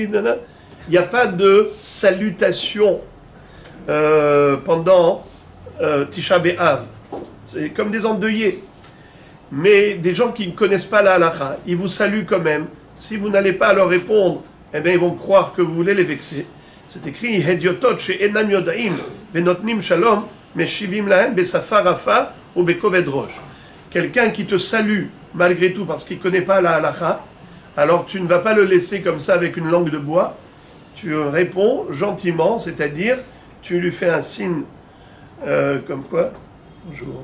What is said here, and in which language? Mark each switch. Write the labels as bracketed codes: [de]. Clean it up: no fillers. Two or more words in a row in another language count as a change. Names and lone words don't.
[fr] Il n'y a pas de salutation pendant Tisha B'Av. C'est comme des endeuillés. Mais des gens qui ne connaissent pas la halakha, ils vous saluent quand même. Si vous n'allez pas leur répondre, eh bien ils vont croire que vous voulez les vexer. C'est écrit [he] הדיוטות שאינם יודעים ונותנים שלום משיבים להם בשפה רפה או בכובד ראש. [fr] Quelqu'un qui te salue malgré tout parce qu'il ne connaît pas la halakha, alors tu ne vas pas le laisser comme ça avec une langue de bois. Tu réponds gentiment, c'est-à-dire tu lui fais un signe comme quoi? Bonjour.